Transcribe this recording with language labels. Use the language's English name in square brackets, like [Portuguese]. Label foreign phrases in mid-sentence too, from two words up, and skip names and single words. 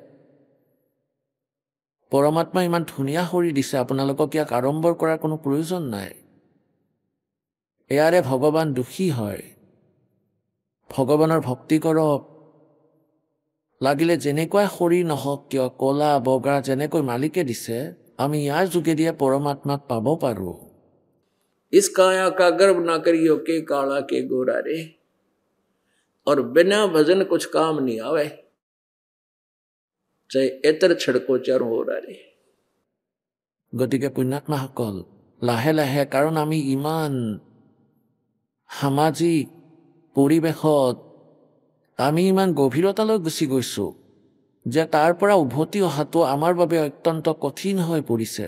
[Assamese] পৰমাত্মাই ইমান ধুনীয়া শৰীৰ দিছে, আপোনালোকক ইয়াক আড়ম্বৰ কৰাৰ কোনো প্ৰয়োজন নাই। এয়াৰে ভগৱান দুখী হয়। ভগৱানৰ ভক্তি কৰক। লাগিলে যেনেকুৱাই শৰীৰ নহওক কিয়, কলা বগা যেনেকৈ মালিকে দিছে, আমি ইয়াৰ যোগেদিয়ে পৰমাত্মাক পাব পাৰোঁ। [Hindi] इस काया का गर्व ना करियो के काला के गोरा रे, और बिना भजन कुछ काम नहीं आवे, चाहे एतर छड़को चारों हो रे। [Assamese] গতিকে পুণ্যাত্মাসকল, লাহে লাহে, কাৰণ আমি ইমান সামাজিক পৰিৱেশত আমি ইমান গভীৰতালৈ গুচি গৈছোঁ যে তাৰ পৰা উভতি অহাটো আমাৰ বাবে অত্যন্ত কঠিন হৈ পৰিছে।